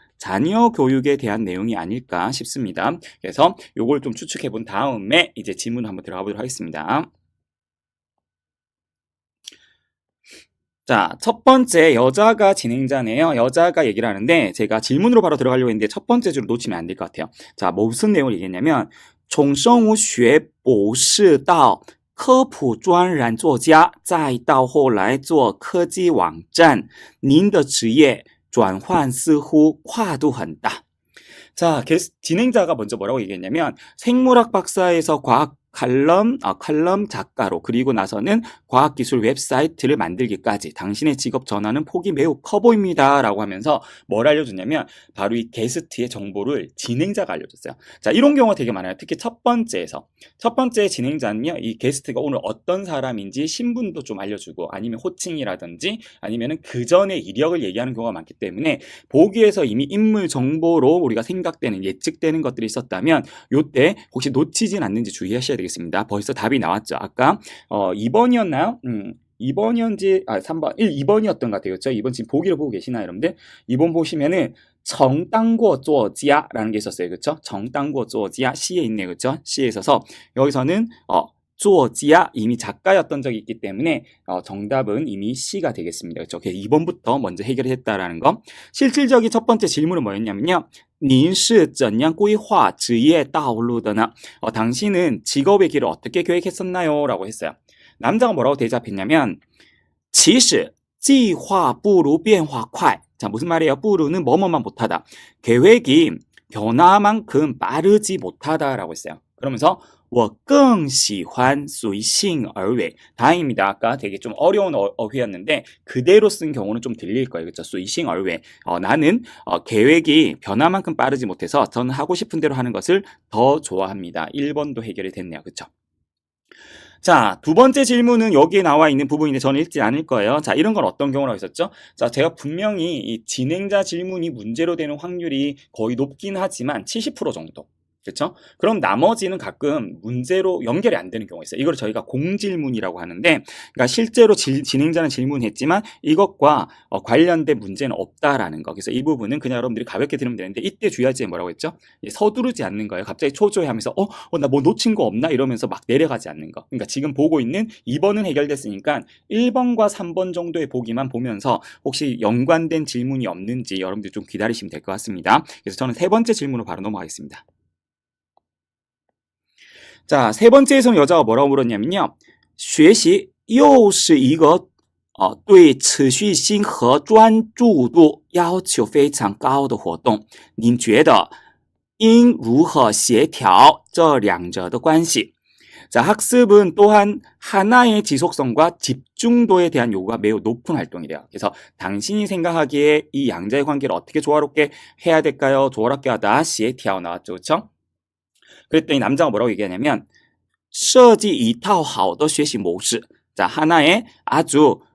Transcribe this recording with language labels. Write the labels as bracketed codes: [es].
[ko] 자녀 교육에 대한 내용이 아닐까 싶습니다. 그래서 요걸 좀 추측해 본 다음에 이제 질문을 한번 들어가 보도록 하겠습니다. 자, 첫 번째 여자가 진행자네요. 여자가 얘기를 하는데 제가 질문으로 바로 들어가려고 했는데 첫 번째 줄을 놓치면 안 될 것 같아요. 자, 무슨 내용을 얘기했냐면 [zh] 从生物学博士到科普专栏作家再到后来做科技网站您的职业转换似乎跨度很大. [ko] 자, 진행자가 먼저 뭐라고 얘기했냐면 생물학 박사에서 과학 칼럼 작가로 그리고 나서는 과학기술 웹사이트를 만들기까지 당신의 직업 전환은 폭이 매우 커 보입니다. 라고 하면서 뭘 알려줬냐면 바로 이 게스트의 정보를 진행자가 알려줬어요. 자, 이런 경우가 되게 많아요. 특히 첫 번째 진행자는요, 이 게스트가 오늘 어떤 사람인지 신분도 좀 알려주고 아니면 호칭이라든지 아니면은 그 전에 이력을 얘기하는 경우가 많기 때문에 보기에서 이미 인물 정보로 우리가 생각되는 예측되는 것들이 있었다면 요때 혹시 놓치진 않는지 주의하셔야 되겠습니다. 벌써 답이 나왔죠. 아까 2번이었나요? 2번이었는지 3번 2번이었던 것 같아요. 그렇죠? 2번 지금 보기를 보고 계시나요, 여러분들? 2번 보시면은 정당고 조지야라는 게 있었어요. 그렇죠? 정당고 조지야 C에 있네요. 그렇죠? C에 있어서 여기서는 조지야 이미 작가였던 적이 있기 때문에 정답은 이미 C가 되겠습니다. 그렇죠? 2번부터 먼저 해결을 했다라는 거. 실질적인 첫 번째 질문은 뭐였냐면요. [zh] 您是怎样规划职业道路的呢? [ko] 당신은 직업의 길을 어떻게 계획했었나요? 라고 했어요. 남자가 뭐라고 대답했냐면 [zh] 其实计划不如变化快. [ko] 자, 무슨 말이에요? 不如는 뭐뭐만 못하다. 계획이 변화만큼 빠르지 못하다라고 했어요. 그러면서 [zh] 我更喜欢随性而为. [ko] 다행입니다. 아까 되게 좀 어려운 어휘였는데 그대로 쓴 경우는 좀 들릴 거예요. 그렇죠? [zh] 随性而为. [ko] 나는 계획이 변화만큼 빠르지 못해서 저는 하고 싶은 대로 하는 것을 더 좋아합니다. 1번도 해결이 됐네요. 그렇죠? 자, 두 번째 질문은 여기에 나와 있는 부분인데 저는 읽지 않을 거예요. 자, 이런 건 어떤 경우라고 했었죠? 자, 제가 분명히 이 진행자 질문이 문제로 되는 확률이 거의 높긴 하지만 70% 정도. 그렇죠? 그럼 나머지는 가끔 문제로 연결이 안 되는 경우가 있어요. 이걸 저희가 공질문이라고 하는데, 그러니까 실제로 진행자는 질문했지만 이것과 관련된 문제는 없다라는 거. 그래서 이 부분은 그냥 여러분들이 가볍게 들으면 되는데 이때 주의할 점이 뭐라고 했죠? 서두르지 않는 거예요. 갑자기 초조해하면서 나 뭐 놓친 거 없나? 이러면서 막 내려가지 않는 거. 그러니까 지금 보고 있는 2번은 해결됐으니까 1번과 3번 정도의 보기만 보면서 혹시 연관된 질문이 없는지 여러분들 좀 기다리시면 될 것 같습니다. 그래서 저는 세 번째 질문으로 바로 넘어가겠습니다. 자, 세 번째에서는 여자가 뭐라고 물었냐면요. [zh] 学习又是一个对持续性和专注度要求非常高的活动。您觉得应如何协调这两者的关系? [ko] 자, 학습은 또한 하나의 지속성과 집중도에 대한 요구가 매우 높은 활동이래요. 그래서 당신이 생각하기에 이 양자의 관계를 어떻게 조화롭게 해야 될까요? 조화롭게 하다 시에 티아오 나왔죠. 그렇죠? 그랬더니 남자가 뭐라고 얘기하냐면 [zh] 设计一套好的学习模式. [ko] 자, 하나의 아주